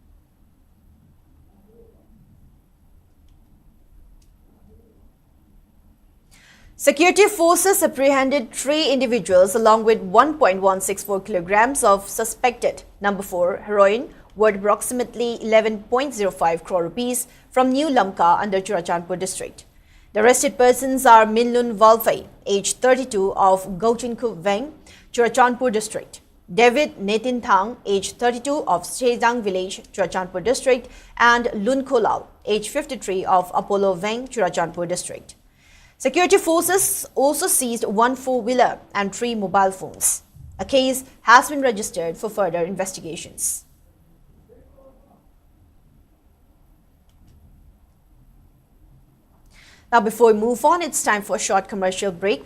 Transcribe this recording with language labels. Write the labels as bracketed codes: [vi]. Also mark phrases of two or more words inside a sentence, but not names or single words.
[en] Security forces apprehended 3 individuals along with 1.164 kilograms of suspected number 4 heroin worth approximately 11.05 crore rupees from New Lamka under Churachandpur district. The arrested persons are Minlun Valfai, age 32, of Gauchinku Veng, Churachandpur district; David Netin Thang, age 32, of Sejang village, Churachandpur district; and Lun Kolal, age 53, of Apollo Veng, Churachandpur district. Security forces also seized 1 4-wheeler and 3 mobile phones. A case has been registered for further investigations. Now, before we move on, it's time for a short commercial break.